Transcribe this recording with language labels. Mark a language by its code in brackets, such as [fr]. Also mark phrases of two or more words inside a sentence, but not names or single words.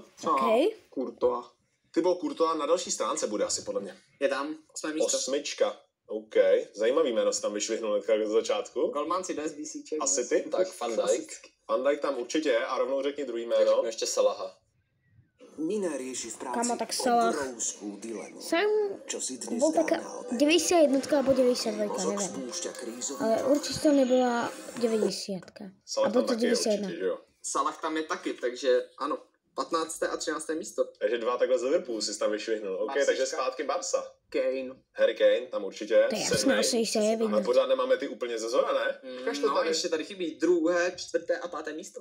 [cs] OK. Courtois. Thibaut Courtois na další stránce bude asi podle mě. Je tam, 8. místo. 8. OK. Zajímavý jméno si tam vyšvihnul hnedka do začátku. Golmanci bez BCček. A City? Tak Van Dijk. Van Dijk tam určitě je a rovnou řekni druhý Tak jméno. řeknu ještě Salaha. [sk] Miner rieši v práci [cs] Kamo, tak Salah. [sk] obrovskú dilemu. Sam Čo si dnes bol dá taká na obed? 91 alebo 92, Mozog neviem. spúšťa krízový Ale určite to nebola 90. Salah Alebo tam to [cs] taky je 91. určitě, že jo. Salah tam je taky, takže ano. 15. a 13. místo. Takže dva takhle z Liverpoolu si tam vyšvihnul. OK, Barsička. takže zpátky Barca. Kane. Harry Kane tam určitě. To je jasné, sedmej. asi se je Ale vidět. pořád nemáme ty úplně ze zora, ne? Ukaž to No, tady. ještě tady chybí 2., 4. a 5. místo.